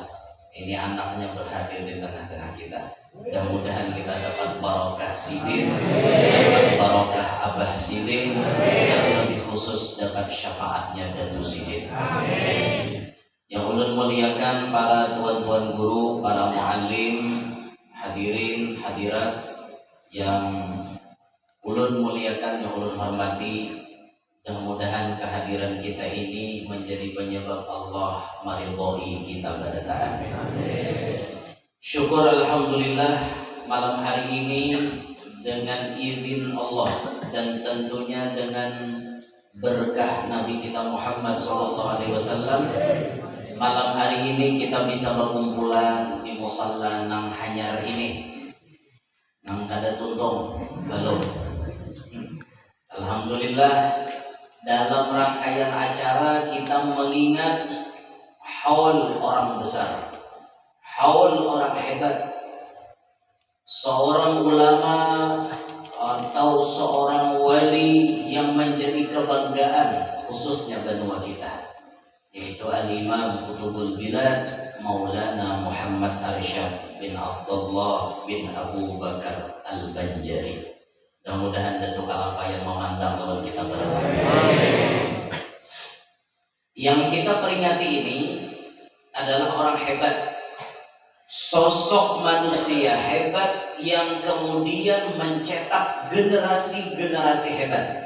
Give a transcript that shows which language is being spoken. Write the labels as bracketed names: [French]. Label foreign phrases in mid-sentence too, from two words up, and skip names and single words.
[Indonesian] Ini anaknya berhadir di tengah-tengah kita. Mudah-mudahan kita dapat barokah Sidin, dapat barokah Abah Sidin, dan lebih khusus dapat syafaatnya Datu Sidin. [Banjar] Yang ulun muliakan para tuan-tuan guru, para muallim, hadirin, hadirat yang ulun muliakan, yang ulun hormati, dan mudah-mudahan kehadiran kita ini menjadi penyebab Allah meridhai kita pada taat. [Indonesian] Syukur alhamdulillah malam hari ini dengan izin Allah dan tentunya dengan berkah Nabi kita Muhammad SAW. [Banjar] Malam hari ini kita bisa berkumpulan di musalla nang hanyar ini, nang kada tuntung belum. [Indonesian] Alhamdulillah dalam rangkaian acara kita mengingat haul orang besar, haul orang hebat, seorang ulama atau seorang wali yang menjadi kebanggaan khususnya benua kita, yaitu Al-Imam Qutbul Bilad Maulana Muhammad Arsyad bin Abdullah bin Abu Bakar Al-Banjari. [Banjar] Mudah-mudahan Datuk Kalapa yang memandang lawan kita berbahagia. [Indonesian] Yang kita peringati ini adalah orang hebat, sosok manusia hebat yang kemudian mencetak generasi-generasi hebat.